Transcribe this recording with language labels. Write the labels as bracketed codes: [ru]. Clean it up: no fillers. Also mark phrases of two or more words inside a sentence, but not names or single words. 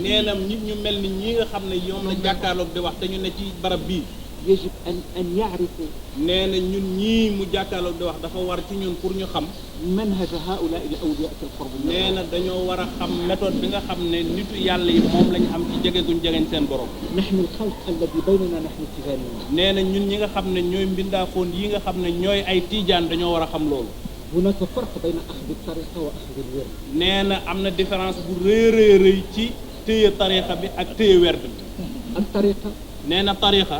[wo] nee na nit ñu mel ni ñi nga xam ne ñoom la jàkkaarloog di wax te ñu ne ci barab bii. [ar] يجب أن يعرف. [wo] nee na ñun ñii mu jàkkaarloog di wax dafa war ci ñun pour ñu xam. [ar] منهج هؤلاء الأولياء في القرب. [wo] nee na dañoo war a xam méthode bi nga xam ne nitu yàlla yi moom lañ am ci jege guñ jegeñ seen borom. [ar] نحن الخلق الذي بيننا نحن تيجانيون. [wo] nee na ñun ñi nga xam ne ñooy mbindaafoon yi nga xam ne ñooy ay tijaan dañoo war a xam loolu. [ar] هناك فرق بين أخذ طريقة وأخذ الورد. [wo] nee na am na différence bu rëy ci téye tariqa bi ak téye werd bi. at-tariqa. nee na tariqa.